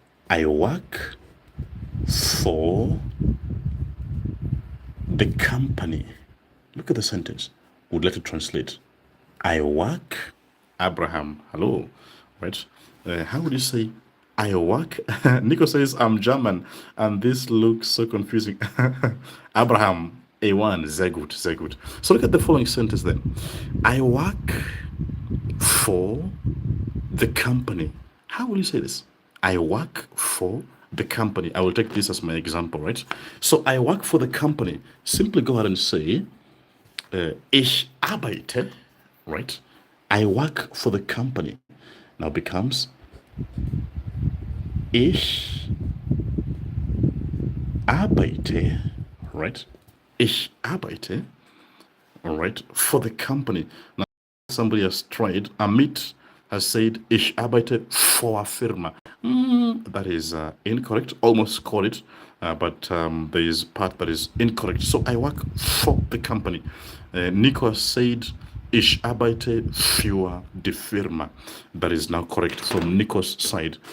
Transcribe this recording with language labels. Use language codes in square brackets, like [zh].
[en] I work for the company. Look at the sentence. Would like to translate. I work, Abraham, hello, right? How would you say I work? Nico says I'm German, and this looks so confusing. [de] Abraham, A1, sehr gut, sehr gut. [en] So look at the following sentence then. I work for the company. How will you say this? I work for the company. I will take this as my example, right? So I work for the company. Simply go ahead and say, [de] ich arbeite, [en] right? I work for the company. Now becomes, [de] ich arbeite, [en] right? [de] Ich arbeite, [en] all right, for the company. Now somebody has tried, Amit has said, [de] ich arbeite [en] for Firma. That is incorrect, almost caught it, but there is part that is incorrect. So I work for the company. [de] Nico [en] has said, [de] ich arbeite für die Firma. [en] That is now correct from Nico's side.